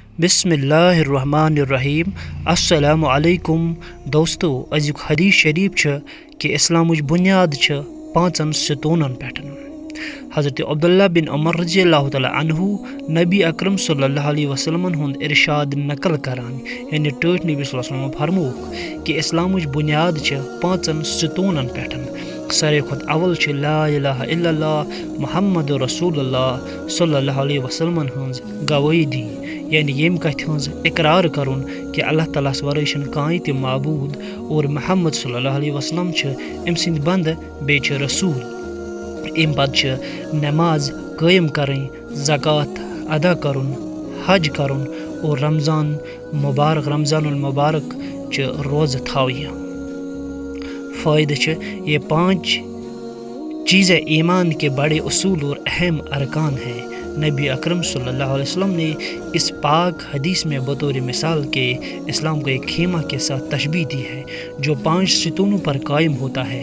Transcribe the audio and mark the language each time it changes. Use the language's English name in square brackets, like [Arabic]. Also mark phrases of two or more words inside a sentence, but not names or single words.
[Arabic] بسم اللہ الرحمن الرحیم السلام علیکم [Kashmiri] دوستو ازیک حدیث شریف کہ اسلامچ بنیاد پانچن ستونن پہ حضرت عبداللہ بن عمر [Arabic] رضی اللہ تعالیٰ عنہ [Kashmiri] نبی اکرم [Arabic] صلی اللہ علیہ [Kashmiri] وسلم ہند ارشاد نقل کران یعنی ٹھٹ نبی [Arabic] صلی اللہ علیہ وسلم [Kashmiri] فرموک کہ اسلامچ بنیاد پانچن ستونن پہ ساروی کھت اول [Arabic] لا الہ الا اللہ محمد رسول اللہ صلی اللہ علیہ وسلم [Kashmiri] ہز گواہی دی یعنی یم کتھ ہز اقرار کرن کہ اللہ تعالیٰ ورٲے چھنہٕ کٕہٕنۍ تہِ معبوٗد اور محمد [Arabic] صلی اللہ علیہ وسلم [Kashmiri] أمۍ سٕنٛدۍ بنٛدٕ بیٚیہِ چھِ رسوٗل امہِ پتہٕ نماز قٲیِم کرٕنۍ زکات ادا کرُن حج کرُن اور رمضان المبارک روزٕ تھاوٕنۍ [Urdu] فائدہ یہ پانچ چیزیں ایمان کے بڑے اصول اور اہم ارکان ہیں۔ نبی اکرم [Arabic] صلی اللہ علیہ وسلم [Urdu] نے اس پاک حدیث میں بطور مثال کے اسلام کو ایک خیمہ کے ساتھ تشبیہ دی ہے جو 5 ستونوں پر قائم ہوتا ہے۔